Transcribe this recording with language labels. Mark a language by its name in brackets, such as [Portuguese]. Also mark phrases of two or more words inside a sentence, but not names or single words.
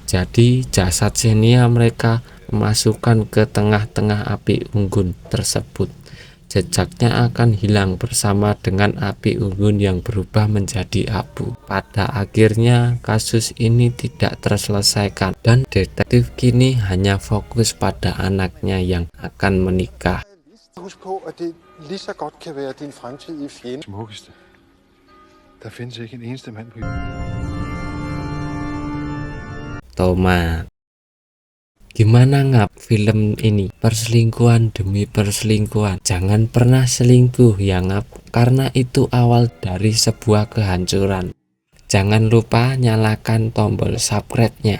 [Indonesian] Jadi jasad Xenia mereka memasukkan ke tengah-tengah api unggun tersebut. Jejaknya akan hilang bersama dengan api unggun yang berubah menjadi abu. Pada akhirnya kasus ini tidak terselesaikan dan detektif kini hanya fokus pada anaknya yang akan menikah. [Danish] Husk på, at det lige så godt kan være din fremtidige fjende. Smukkeste. Der findes ikke en eneste mand på [Indonesian] tomat. Gimana ngap film ini? Perselingkuhan demi perselingkuhan. Jangan pernah selingkuh ya ngap, karena itu awal dari sebuah kehancuran. Jangan lupa nyalakan tombol subscribe-nya.